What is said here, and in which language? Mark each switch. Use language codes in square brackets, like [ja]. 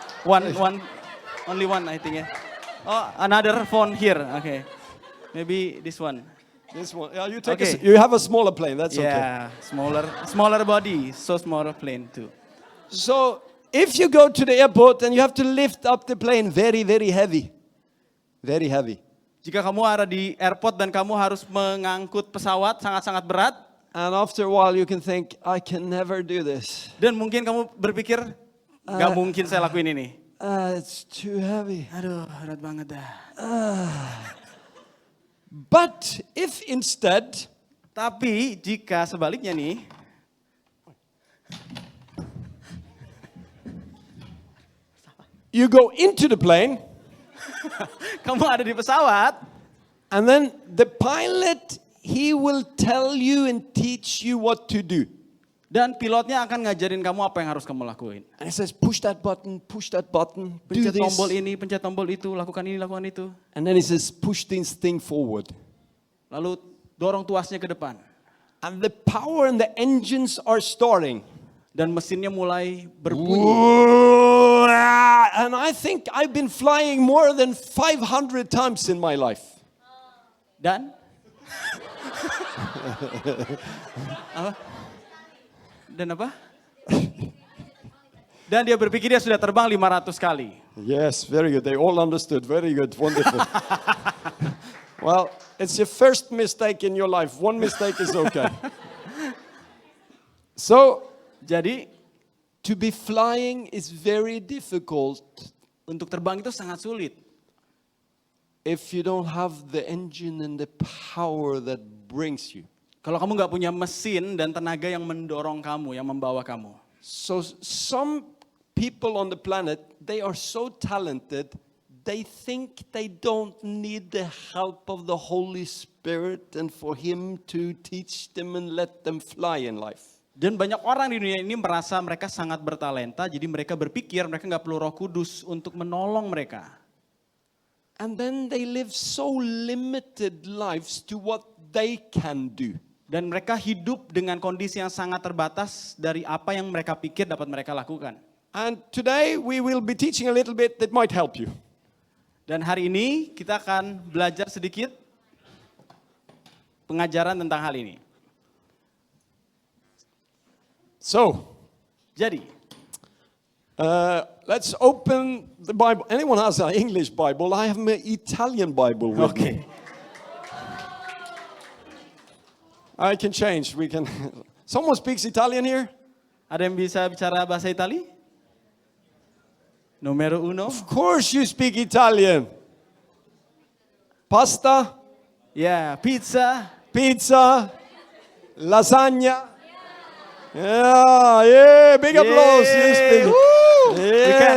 [en] Only one I think ya. Oh, another phone here. Okay, maybe this one. This one, yeah, you take. Okay. You have a smaller plane. That's okay. Yeah, smaller body, so smaller plane too. So, if you go to the airport and you have to lift up the plane, very, very heavy. Very heavy. [id] Jika kamu ada di airport dan kamu harus mengangkut pesawat sangat-sangat berat, [en] And after a while you can think, I can never do this. [id] dan mungkin kamu berpikir, nggak mungkin saya lakuin ini. [en] It's too heavy. [id] Aduh, berat banget dah. [en] But if instead, [id] Tapi jika sebaliknya nih, [en] you go into the plane, [id] kamu ada di pesawat, [en] and then the pilot, he will tell you and teach you what to do. [id] dan pilotnya akan ngajarin kamu apa yang harus kamu lakuin. [en] And he says, push that button, do [id] Pencet [en] this. [id] tombol ini, pencet tombol itu, lakukan ini, lakukan itu. [en] And then he says, push this thing forward. [id] Lalu dorong tuasnya ke depan. [en] And the power and the engines are starting. [id] Dan mesinnya mulai berbunyi. [en] And I think I've been flying more than 500 times in my life. [id] Dan? Apa? Dan apa? Dan dia berpikir dia sudah terbang 500 kali. [en] Yes, very good. They all understood. Very good. Wonderful. Well, it's your first mistake in your life. One mistake is okay. So, [id] Jadi [en] to be flying is very difficult. [id] untuk terbang itu sangat sulit. [en] if you don't have the engine and the power that brings you. [id] Kalau kamu nggak punya mesin dan tenaga yang mendorong kamu, yang membawa kamu. [en] So some people on the planet, they are so talented, they think they don't need the help of the Holy Spirit and for Him to teach them and let them fly in life. [id] Dan banyak orang di dunia ini merasa mereka sangat bertalenta, jadi mereka berpikir mereka nggak perlu Roh Kudus untuk menolong mereka. [en] And then they live so limited lives to what they can do. [id] Dan mereka hidup dengan kondisi yang sangat terbatas dari apa yang mereka pikir dapat mereka lakukan. [en] And today we will be teaching a little bit that might help you. [id] Dan hari ini kita akan belajar sedikit pengajaran tentang hal ini. [en] So, [id] Jadi, [en] let's open the Bible. Anyone has an English Bible? I have an Italian Bible with me. I can change. We can. Someone speaks Italian here? [id] Ada yang bisa bicara bahasa Itali? [it] Numero uno. [en] Of course you speak Italian. [it] Pasta, [id] Ya, pizza. [en] pizza, lasagna. Yeah, big applause. You speak. Yay. Yeah,